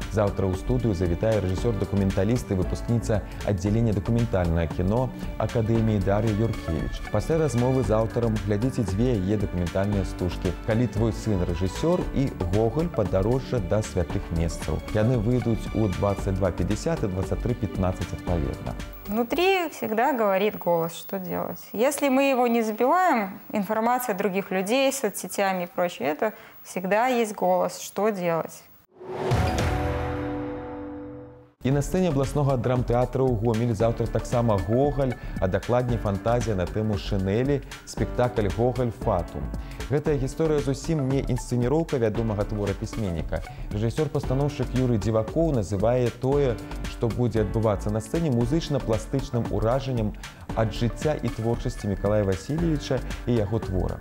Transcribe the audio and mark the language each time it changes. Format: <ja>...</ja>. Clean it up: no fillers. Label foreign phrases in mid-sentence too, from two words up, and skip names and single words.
<be>Заўтра ў студыю завітае рэжысёр-дакументаліст і выпускніца аддзялення дакументальнае кіно Акадэміі Дар'я Юркевіч. Пасля размовы з аўтарам глядзіце дзве яе дакументальныя стужкі «Калі твой сын рэжысёр» і «Гоголь. Падарожжа да святых месцаў». Яны выйдуць у 22:50 и 23:15 адпаведна.</be> <ru>Внутри всегда говорит голос, что делать. Если мы его не забиваем, информация других людей, соцсетями и прочее, это всегда есть голос, что делать.</ru> <be>І на сцэне абласнога драмтэатра ў Гомелі заўтра таксама Гоголь, а дакладней фантазія на тэму Шынелі, спектакль «Гоголь Фатум». Гэтая гісторыя зусім не інсцэніроўка вядомага твора пісьменніка. Рэжысёр-пастаноўшчык Юрый Дзівакоў называе тое, што будзе адбывацца на сцэне музычна-пластычным уражаннем ад жыцця і творчасці Мікалая Васильевича і яго твора.</be>